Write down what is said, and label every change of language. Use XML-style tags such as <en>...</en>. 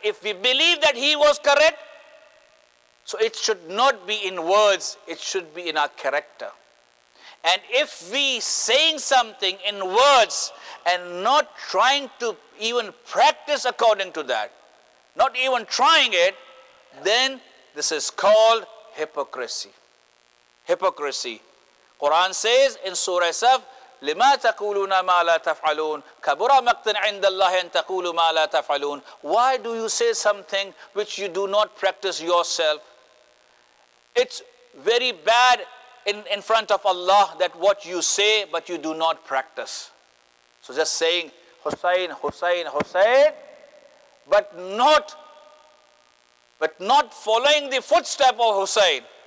<en>If we believe that he was correct, so it should not be in words, it should be in our character. And if we saying something in words and not trying to even practice according to that, not even trying it, then this is called hypocrisy. Hypocrisy. Quran says in Surah Saf,</en> <ar>لِمَا تَقُولُونَ مَا لَا تَفْعَلُونَ كَبُرَ مَقْتًا عِنْدَ اللَّهِ أَن تَقُولُوا مَا لَا تَفْعَلُونَ.</ar> <en>Why do you say something which you do not practice yourself? It's very bad in front of Allah that what you say but you do not practice. So just saying Hussein, Hussein, Hussein, but not following the footstep of Hussein.</en>